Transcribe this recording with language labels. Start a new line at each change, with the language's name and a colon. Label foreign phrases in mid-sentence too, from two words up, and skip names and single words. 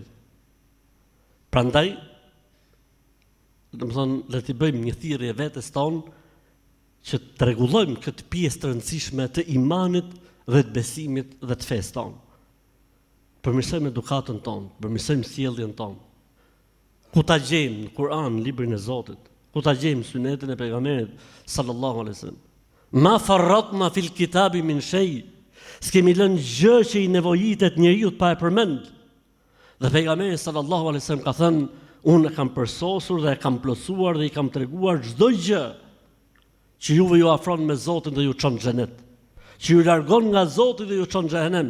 Albanian: Prandaj, le të bëjmë një thirrje vetes tonë që të rregullojmë këtë pjesë të rëndësishme të imanit dhe të besimit dhe të fesë tonë. Përmirësojmë edukatën tonë, përmirësojmë sjelljen tonë. Ku ta gjejmë në Kur'an, librin e Zotit, ku ta gjejmë sunetin e pejgamberit
Arabic: صلى الله عليه وسلم. ما فرطنا في الكتاب من شيء.
Albanian: S'kemi lënë gjë që i nevojitet njeriu pa e përmend. Dhe pejgamberi
Arabic: صلى الله عليه وسلم
Albanian: ka thënë, unë e kam përsosur dhe e kam plotësuar dhe i kam treguar çdo gjë që juve ju afron me Zotin dhe ju çon në xhenet, që ju largon nga Zoti dhe ju çon në xhenem.